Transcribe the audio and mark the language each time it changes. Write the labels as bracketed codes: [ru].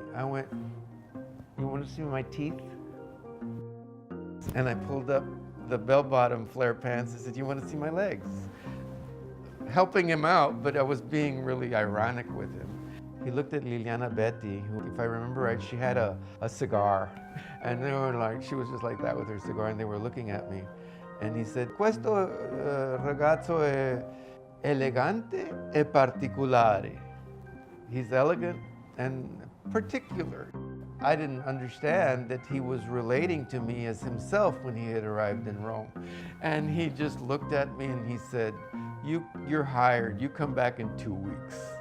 [en] I went, you want to see my teeth? And I pulled up the bell-bottom flare pants and said, you want to see my legs? Helping him out, but I was being really ironic with him. He looked at Liliana Betti, who, if I remember right, she had a cigar. And they were like, she was just like that with her cigar, and they were looking at me. And he said, [it] questo ragazzo è elegante e particolare. [en] He's elegant and particular. I didn't understand that he was relating to me as himself when he had arrived in Rome. And he just looked at me and he said, you're hired. You come back in 2 weeks.